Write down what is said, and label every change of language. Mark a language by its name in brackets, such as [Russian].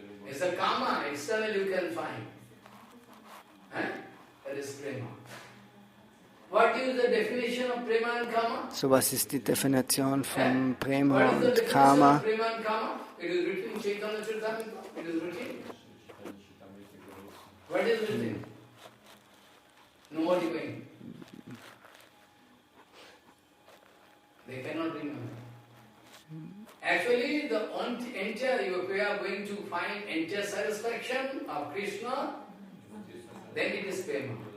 [English] It's a karma, externally you can find. That is prema. What is the definition of prema and karma? [German] So was ist die Definition von Prema und Karma? [English] Prema and karma? It is written in Chaitanya Charitamrita. It is written. What is written? Nobody going. They cannot remember. Actually, the entire, if we are going to find entire satisfaction of Krishna, then it is prema.